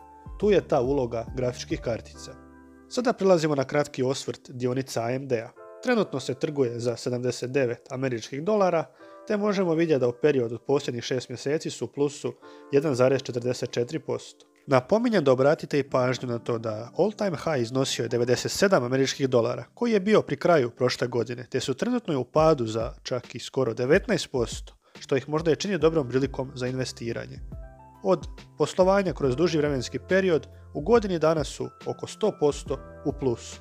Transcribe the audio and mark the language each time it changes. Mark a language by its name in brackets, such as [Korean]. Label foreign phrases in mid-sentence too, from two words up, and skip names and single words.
[Croatian] Tu je ta uloga grafičkih kartica. Sada prelazimo na kratki osvrt dionica AMD-a. Trenutno se trguje za 79 američkih dolara, te možemo vidjeti da u periodu od posljednjih 6 mjeseci su u plusu 1,44%. Napominjem da obratite i pažnju na to da [English] all time high [Croatian] iznosio je 97 američkih dolara, koji je bio pri kraju prošle godine, te su trenutno u padu za čak i skoro 19%, što ih možda i čini dobrom prilikom za investiranje. Od poslovanja kroz duži vremenski period u godini dana su oko 100% u plusu.